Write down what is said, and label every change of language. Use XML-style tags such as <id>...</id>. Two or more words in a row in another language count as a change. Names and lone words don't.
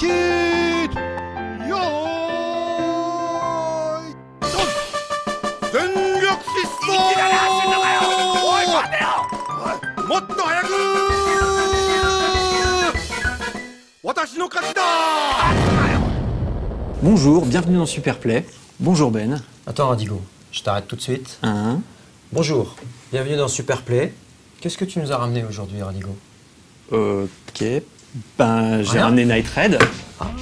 <ja>Yo. Zenryaku Shissou. もっと早く。私の勝ちだ。</ja> <fr>Bonjour, bienvenue dans Superplay. Bonjour Ben. Attends Radigo, je t'arrête tout de suite. Hein? Bonjour, bienvenue dans Superplay. Qu'est-ce que tu nous as ramené aujourd'hui Radigo? Ok. Ben, j'ai Rien. ramené Night Raid. Ah.</fr>